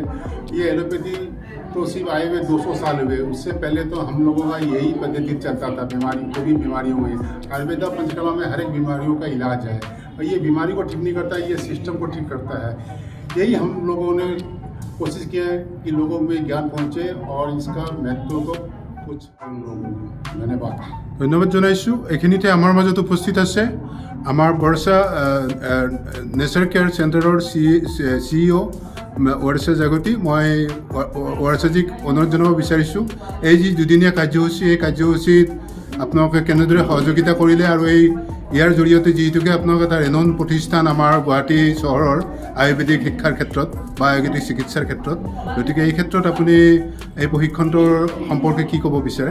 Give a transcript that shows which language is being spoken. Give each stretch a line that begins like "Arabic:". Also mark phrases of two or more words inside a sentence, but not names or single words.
Hindi: ये एलोपैथी तो सिर्फ आए हुए 200 साल हुए, उससे पहले तो हम लोगों का यही पद्धति चलता था। कोई भी बीमारियों में आयुर्वेदा पंचकर्मा में हर एक बीमारियों का इलाज है और ये बीमारी को ठीक नहीं करता, ये सिस्टम को ठीक करता है। यही हम लोगों ने कोशिश की है कि लोगों में ज्ञान पहुँचे और इसका महत्व को कुछ धन्यवाद
Assamese: ধন্যবাদ জনাইছোঁ। এইখিনিতে আমাৰ মাজত উপস্থিত আছে আমাৰ বৰছা নেচাৰ কেয়াৰ চেণ্টাৰৰ CEO ৱাৰছা জাগতি। মই ৱাৰছাজীক অনুৰোধ জনাব বিচাৰিছোঁ এই যি 2দিনীয়া কাৰ্যসূচী, এই কাৰ্যসূচীত আপোনালোকে কেনেদৰে সহযোগিতা কৰিলে আৰু ইয়াৰ জৰিয়তে যিহেতুকে আপোনালোকে এটা ৰেনন প্ৰতিষ্ঠান আমাৰ গুৱাহাটী চহৰৰ আয়ুৰ্বেদিক শিক্ষাৰ ক্ষেত্ৰত বা আয়ুৰ্বেদিক চিকিৎসাৰ ক্ষেত্ৰত, গতিকে এই ক্ষেত্ৰত আপুনি এই প্ৰশিক্ষণটোৰ সম্পৰ্কে কি ক'ব বিচাৰে?